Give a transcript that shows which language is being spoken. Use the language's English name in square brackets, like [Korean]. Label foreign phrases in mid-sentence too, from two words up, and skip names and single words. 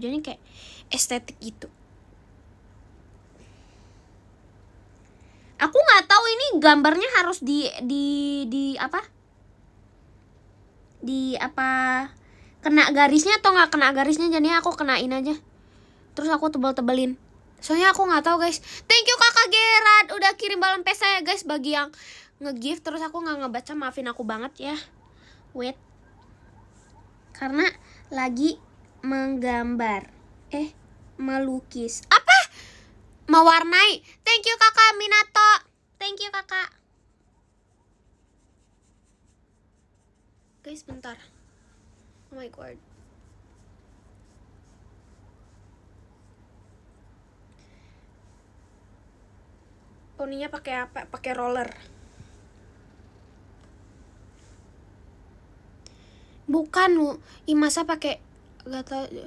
[Indonesian] Jadi kayak estetik gitu. Aku nggak tahu ini gambarnya harus di apa? Di apa? Kena garisnya atau nggak kena garisnya, jadinya aku kenain aja. Terus aku tebal-tebelin. Soalnya aku nggak tahu guys. [English] Thank you [Indonesian] kakak Gerard udah kirim balon pesta ya guys bagi yang nge-gift. Terus aku nggak ngebaca, maafin aku banget ya. Wait. Karena lagi menggambar. Melukis. Apa? Mewarnai. [English] Thank you [Indonesian] kakak Minato. [English] Thank you [Indonesian] kakak. Guys bentar. [English] Oh my god. [Indonesian] Poninya pakai apa? Pakai roller. Bukan, masa pakai, gak tau.